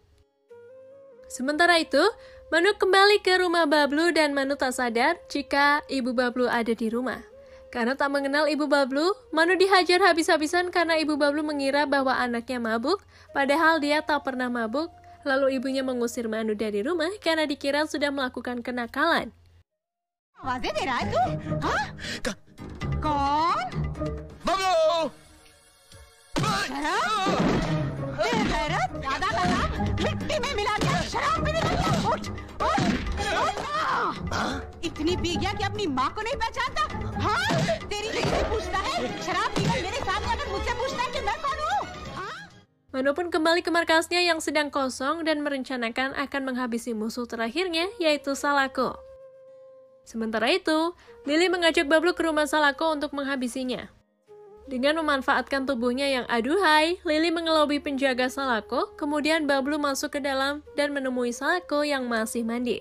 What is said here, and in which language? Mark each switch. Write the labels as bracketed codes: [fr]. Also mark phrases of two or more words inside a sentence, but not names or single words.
[id] Sementara itu, Manu kembali ke rumah Bablu dan Manu tak sadar jika ibu Bablu ada di rumah. Karena tak mengenal ibu Bablu, Manu dihajar habis-habisan karena ibu Bablu mengira bahwa anaknya mabuk, padahal dia tak pernah mabuk. Lalu ibunya mengusir Manu dari rumah karena dikira sudah melakukan kenakalan. [hi] आवाजें दे रहा है तू? हाँ? कौन? Bablu! गैरत? गैरत? ज्यादा लगा? मिट्टी में मिला दिया, शराब भी निकल गया। उठ, उठ, उठ ना। इतनी पी गया कि अपनी माँ को नहीं पहचानता। हाँ, तेरी बीवी से पूछता है, शराब पीकर मेरे सामने अगर मुझसे पूछता है कि मैं कौन हूँ? [id] Manu pun kembali ke markasnya yang sedang kosong dan merencanakan akan menghabisi musuh terakhirnya, yaitu Salako. Sementara itu, Lily mengajak Bablu ke rumah Salako untuk menghabisinya. Dengan memanfaatkan tubuhnya yang aduhai, Lily mengelobi penjaga Salako, kemudian Bablu masuk ke dalam dan menemui Salako yang masih mandi.